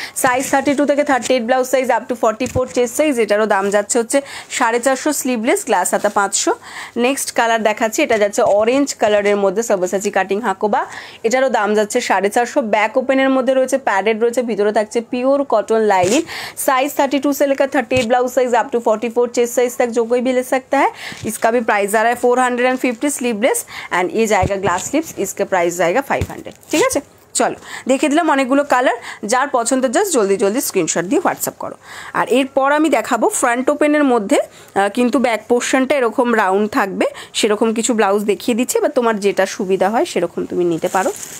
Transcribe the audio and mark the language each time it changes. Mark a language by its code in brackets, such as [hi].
[bn] Size 32 থেকে 38 blouse size up to 44 chest size, এটারও দাম যাচ্ছে হচ্ছে 450। স্লিভলেস, গ্লাস হাতা 500। নেক্সট কালার দেখাচ্ছি, এটা যাচ্ছে অরেঞ্জ কালারের মধ্যে সাব্বাসাচি কাটিং হাকোবা, এটারও দাম যাচ্ছে 450। ব্যাক ওপেনের মধ্যে রয়েছে, প্যাডেড রয়েছে, ভিতরে থাকছে পিওর कॉटन लाइनिंग। [hi] साइज 32 से लेकर 38 blouse size up to 44 chest size तक जो कोई भी ले सकता है। इसका भी प्राइस आ रहा है 450। स्लीवलेस एंड ये जाएगा ग्लास स्लीव्स, इसका प्राइस जाएगा 500, ठीक है। [bn] চলো দেখে দিলাম অনেকগুলো কালার, যার পছন্দ জাস্ট জলদি জলদি স্ক্রিনশট দিয়ে হোয়াটসঅ্যাপ করো। আর এরপর আমি দেখাবো ফ্রন্ট ওপেনের মধ্যে কিন্তু ব্যাক পোর্শনটা এরকম রাউন্ড থাকবে, সেরকম কিছু ব্লাউজ দেখিয়ে দিচ্ছি, বা তোমার যেটা সুবিধা হয় সেরকম তুমি নিতে পারো।